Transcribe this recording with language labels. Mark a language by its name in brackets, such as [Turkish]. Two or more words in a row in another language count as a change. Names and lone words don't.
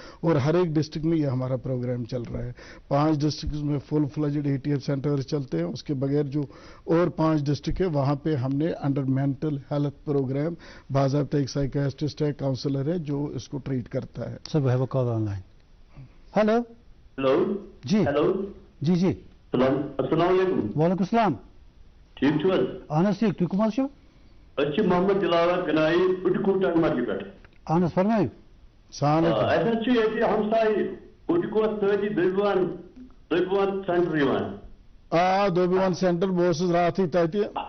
[Hindi] और हर एक डिस्ट्रिक्ट में ये हमारा प्रोग्राम चल रहा है। 5 डिस्ट्रिक्ट में [English] full fledged ATF centers [Hindi] चलते हैं। उसके बगैर जो और 5 डिस्ट्रिक्ट है वहां पे हमने [English] under mental health program, [Hindi] बाज़ाब्ता एक साइकियाट्रिस्ट है, काउंसलर है जो इसको ट्रीट करता है। [English] Sir, we have a call online. Hello [Hindi] हेलो जी, हेलो जी जी, [Arabic] السلام عليكم. وعليكم السلام. [Kashmiri] ठीक छो? اہن حظ ٹھیک، تُہۍ کٕم حظ چھِو؟ أسۍ چھِ محمد دلاور گنایی اُٹکو ٹنگمرگہِ پٮ۪ٹھ۔ اہن حظ فرمٲیِو۔ اَسہِ حظ چھُ ییٚتہِ ہمسایہِ اُٹکوَس سۭتی دٔبِوان سینٹر یِوان۔ دوبیوان سینٹر بہٕ اوسُس راتھٕے تَتہِ،